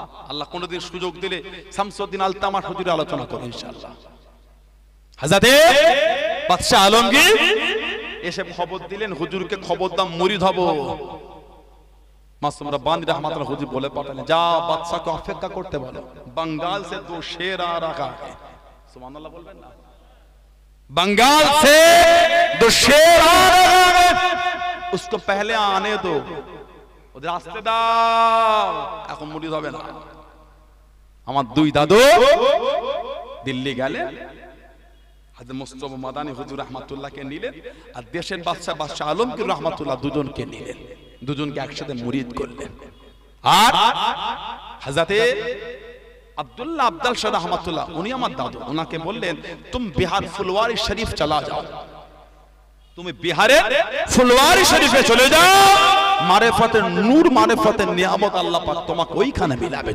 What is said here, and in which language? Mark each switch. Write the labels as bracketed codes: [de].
[bn] আল্লাহ কোনদিন সুযোগ দিলে শামসুদ্দিন আলতামাশ হুজুরের আলোচনা করব ইনশাআল্লাহ। হযরতে বাদশা আলমগীর এসে খবর দিলেন, হুজুরকে খবর দাও মুরিদ হব। মাসুম রব্বানী রাহমাতুল্লাহ হুজুর বলে পাঠালেন, যা বাদশাকে অপেক্ষা করতে বলো, [hi] बंगाल से 2 शेर आ रहा है। सुभान अल्लाह बोलবেন না? बंगाल से 2 शेर आ रहा है, उसको पहले आने दो, [bn] ওদের আসতে দাও, এখন মুরিদ হবে না। আমার দুই দাদু দিল্লি গেলেন, হযরত মুস্তাফা মাদানী হুজুর রাহমাতুল্লাহকে নিলেন, আর দেশের বাদশা আলমগীর রাহমাতুল্লাহ দুজনকে নিলেন, দুজনকে একসাথে মুরিদ করলেন। আর হযরতে আব্দুল্লাহ আব্দাল শাহ রাহমাতুল্লাহ, উনি আমার দাদু, ওনাকে বললেন [hi] তুম বিহার ফুলওয়ারি শরীফ চলা যাও, [bn] তুমি বিহারে ফুলওয়ারি শরীফে চলে যাও, মারিফাতের নূর, মারিফাতের নিয়ামত আল্লাহ পাক তোমাকে ওইখানে মিলাবে।